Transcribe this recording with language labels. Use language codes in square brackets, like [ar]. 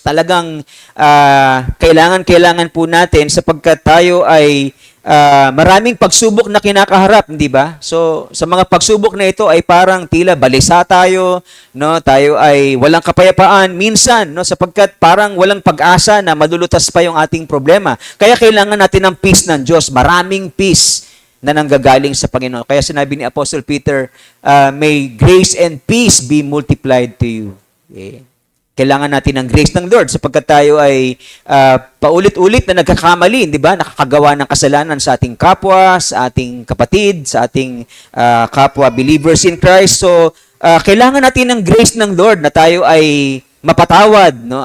[tl] Talagang kailangan po natin sapagkat tayo ay maraming pagsubok na kinakaharap, hindi ba? So, sa mga pagsubok na ito ay parang tila balisa tayo, no? Tayo ay walang kapayapaan minsan, no? Sapagkat parang walang pag-asa na malulutas pa yung ating problema. Kaya kailangan natin ng peace ng Diyos, maraming peace na nanggagaling sa Panginoon. Kaya sinabi ni Apostle Peter, [en] may grace and peace be multiplied to you. Okay. [tl] Kailangan natin ng grace ng Lord sapagkat tayo ay paulit-ulit na nagkakamali, di ba? Nakakagawa ng kasalanan sa ating kapwa, sa ating kapatid, sa ating kapwa [en] believers in Christ. [tl] So, kailangan natin ng grace ng Lord na tayo ay mapatawad, no?